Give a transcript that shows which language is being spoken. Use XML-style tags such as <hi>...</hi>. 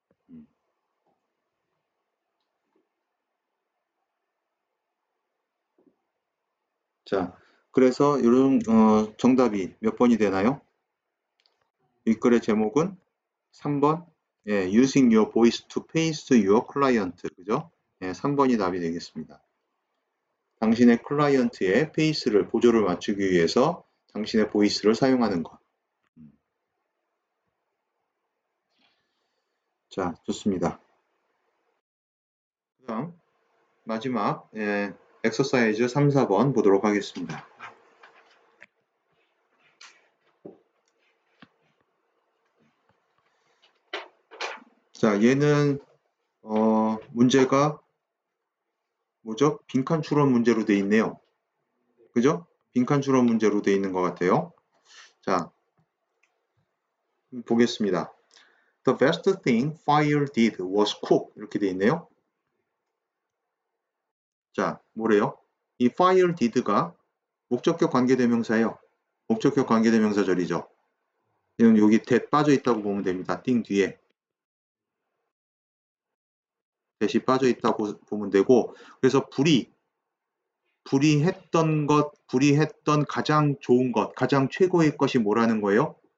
<ko>음. 자, 그래서 이런 정답이 몇 번이 되나요? 이 글의 제목은 3번</ko> <en>Using your voice to face your client 그죠?</en> <ko>3번이 답이 되겠습니다. 당신의 클라이언트의 페이스를 보조를 맞추기 위해서 당신의 보이스를 사용하는 것. 자, 좋습니다. 그다음 마지막 엑서사이즈 3, 4번 보도록 하겠습니다. 자, 얘는 문제가 뭐죠? 빈칸 추론 문제로 돼 있네요. 그죠? 빈칸 추론 문제로 돼 있는 것 같아요. 자, 보겠습니다.</ko> <en>The best thing fire did was cook.</en> <ko>이렇게 돼 있네요. 자, 뭐래요? 이 fire did가 목적격 관계대명사예요. 목적격 관계대명사절이죠. 여기 that 빠져 있다고 보면 됩니다. thing 뒤에. 뱃이 빠져 있다고 보면 되고, 그래서 불이했던 가장 좋은 것, 가장 최고의 것이 뭐라는 거예요?</ko>